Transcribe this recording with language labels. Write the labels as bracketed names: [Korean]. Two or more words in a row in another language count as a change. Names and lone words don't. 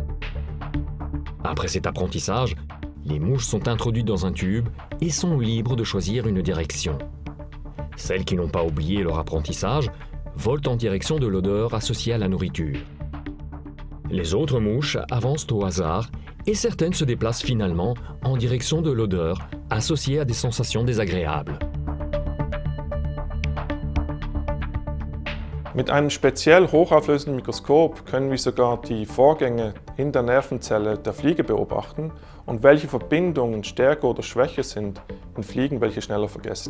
[French] Après cet apprentissage, les mouches sont introduites dans un tube et sont libres de choisir une direction. Celles qui n'ont pas oublié leur apprentissage volent en direction de l'odeur associée à la nourriture. Les autres mouches avancent au hasard et certaines se déplacent finalement en direction de l'odeur associée à des sensations désagréables. [German] Mit einem speziell hochauflösenden Mikroskop können wir sogar die Vorgänge in der Nervenzelle der Fliege beobachten und welche Verbindungen stärker oder schwächer sind in Fliegen, welche schneller vergessen.